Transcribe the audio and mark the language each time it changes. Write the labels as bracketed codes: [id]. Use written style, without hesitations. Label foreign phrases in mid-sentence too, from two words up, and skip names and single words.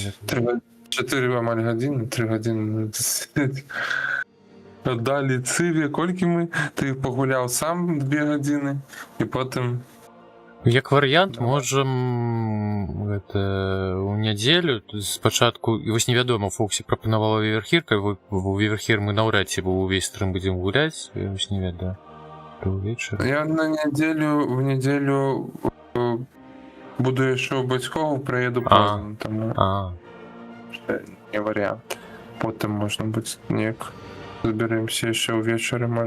[uk] 4 години, 3 години. Далі циві, кольки ми? Ти погуляв сам 2 години, і потім... Як варіант, можем у неділю, спочатку, [be] ось невядомо, Фоксі прапанувала Віверхірка, у Віверхір ми наўрад ці увесь стрим будем гуляць, ось невядомо. [uk] Я на в неділю буду ще у батьків, приїду поздно, тому це не варіант. Потім можна буде ніяк зберемося ще увечері, може.